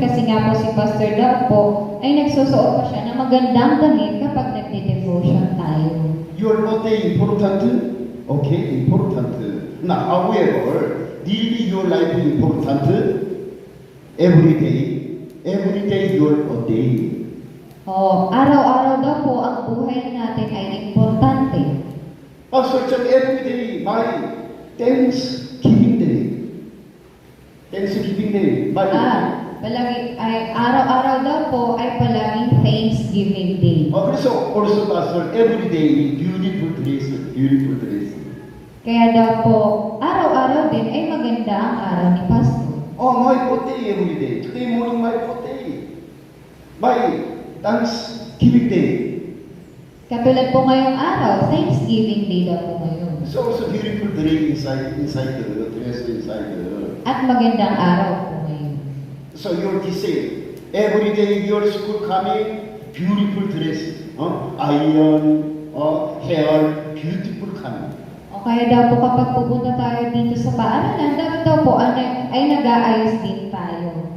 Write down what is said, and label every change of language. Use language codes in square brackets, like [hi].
[tl] Kasi nga po si Pastor Doug po ay nagsusuot pa siya ng magandang damit kapag nagde-devotion tayo. [en] Your birthday important? Okay, important. Now, however, daily your life is important. Every day your birthday. [tl] Araw-araw daw po ang buhay natin ay importante. [en] Pastor, every day my Thanksgiving day. Thanksgiving day. My [tl] araw-araw daw po ay palaging Thanksgiving Day. [ko] 그래서 [en] also pastor every day beautiful dress, beautiful dress. [tl] Kaya daw po, araw-araw din ay maganda ang araw ni Pastor. [en] My birthday every day. Today morning my birthday. My Thanksgiving day. [tl] Katulad po ngayong araw, Thanksgiving Day daw po ngayon. [en] So also beautiful dress inside the dress inside the. [tl] At magandang araw po ngayon. [en] So you're say every day your school coming beautiful dress, iron, hair beautiful coming. [tl] O kaya daw po kapag pupunta tayo dito sa paaralan, dapat daw po ay nag-aayos din tayo.